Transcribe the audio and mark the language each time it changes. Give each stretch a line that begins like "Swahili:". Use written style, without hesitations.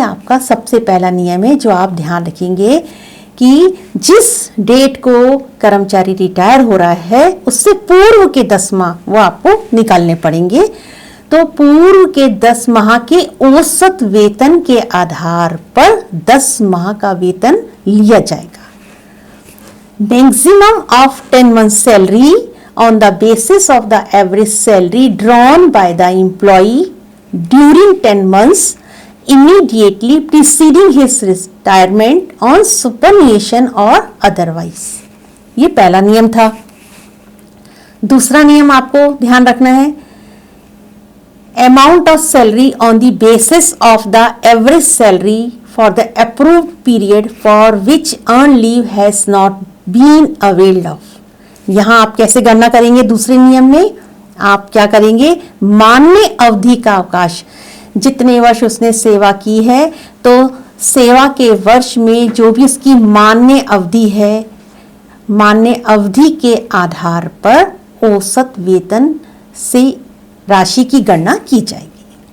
Hindi: ये आपका सबसे पहला नियम है जो आप ध्यान रखेंगे कि जिस डेट को कर्मचारी रिटायर हो रहा है उससे पूर्व के 10 माह वो आपको निकालने पड़ेंगे। तो पूर्व के 10 माह के औसत वेतन के आधार पर 10 माह का वेतन लिया जाएगा।
English: Maximum of 10 months salary on the basis of the average salary drawn by the employee during 10 months immediately preceding his retirement on superannuation or otherwise।
Hindi: ये पहला नियम था। दूसरा नियम आपको ध्यान रखना है,
English: amount of salary on the basis of the average salary for the approved period for which earned leave has not been availed of।
Hindi: यहां आप कैसे गणना करेंगे? दूसरे नियम में आप क्या करेंगे, मान्य अवधि का अवकाश, जितने वर्ष उसने सेवा की है तो सेवा के वर्ष में जो भी उसकी मान्य अवधि है, मान्य अवधि के आधार पर औसत वेतन से राशि की गणना की जाएगी।